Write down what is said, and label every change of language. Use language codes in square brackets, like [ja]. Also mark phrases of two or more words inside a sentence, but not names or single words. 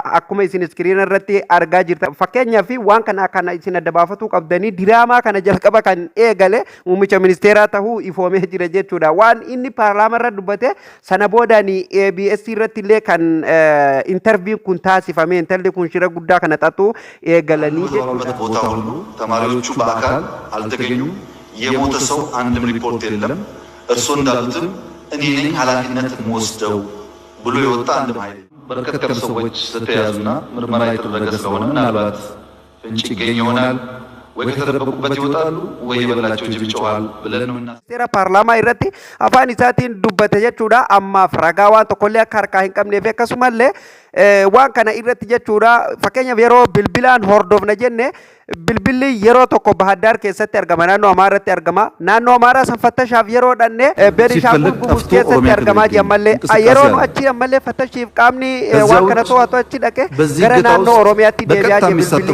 [om] Akkuma isin iskiriina irratti argaa jirtan. Fakkeenyaaf waan kana isin adda baafatuu qabdanii diraamaa kana jalqaba kan eegale muummicha ministeeraa tahuu ifoomee jira jechuudha. Waan inni paarlaamaa irra dubbate sana boodaan ABS irratti illee kan interviin kun taasifame intalli kun shira guddaa kana xaxuu eegalanii [am] ቦታ ሁሉ ተማሪዎቹ በአካል አልተገኙም። የሞተ ሰው አንድም ሪፖርት የለም። እርስዎ እንዳሉትም እኔ ነኝ ኃላፊነትን ወስደው ብሎ የወጣ አንድም ኃይል በርከት ሰዎች ስለተያዙና ምርመራ የተደረገ ስለሆነ ምናልባት ፍንጭ ይገኝ ይሆናል ወይ ከተደበቁበት ይወጣሉ ወይ የበላቸው ጅብ ይጮሃል ብለን ነው እና [om] seera paarlaamaa irratti afaan isaatiin dubbate jechuudha. Ammaaf ragaa waan tokkollee akka harkaa hin qabnee fi akkasumallee waan kana irratti jechuudha. Fakkeenyaaf yeroo bilbilaan hordofna jenne bilbilli yeroo tokko Bahaddaar keessatti argama, naannoo Amaaraatti argama. Naannoo Amaaraa san fattashaaf yeroo dhanne Beenishaangul Gumuz keessatti argamaa ammallee yeroo nu achi ammallee fattashiif qaamni waan kana to'atu achi dhaqe gara naannoo Oromiyaatti deebi'aa jira bilbilli.